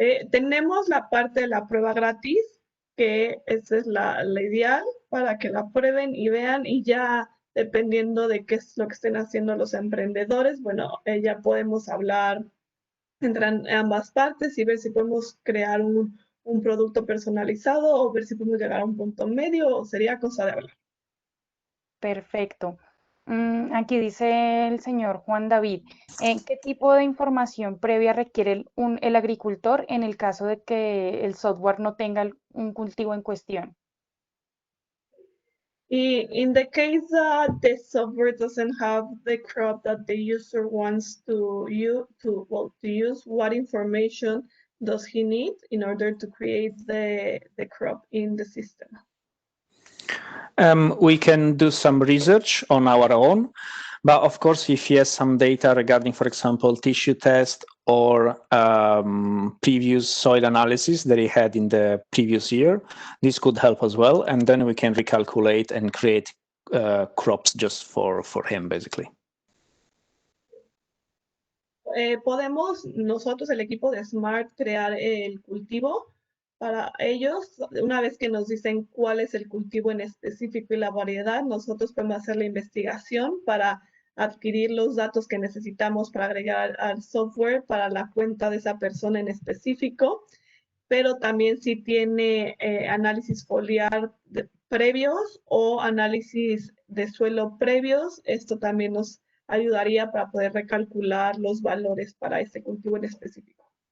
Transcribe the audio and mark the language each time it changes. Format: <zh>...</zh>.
<es>Tenemos la parte de la prueba gratis, que esa es la ideal para que la prueben y vean, y ya dependiendo de qué es lo que estén haciendo los emprendedores, bueno, ya podemos hablar entre ambas partes y ver si podemos crear un producto personalizado o ver si podemos llegar a un punto medio, o sería cosa de hablar. Perfecto. Aquí dice el señor Juan David, ¿qué tipo de información previa requiere el agricultor en el caso de que el software no tenga un cultivo en cuestión?</es> <en>In the case that the software doesn't have the crop that the user wants to use, what information does he need in order to create the crop in the system? We can do some research on our own, but of course, if he has some data regarding, for example, tissue test or previous soil analysis that he had in the previous year, this could help as well. And then we can recalculate and create crops just for him, basically.</en> <es>Podemos nosotros, el equipo de Smart, crear el cultivo para ellos. Una vez que nos dicen cuál es el cultivo en específico y la variedad, nosotros podemos hacer la investigación para adquirir los datos que necesitamos para agregar al software para la cuenta de esa persona en específico, pero también si tiene análisis foliar previos o análisis de suelo previos, esto también nos ayudaría para poder recalcular los valores para ese cultivo en específico.</es>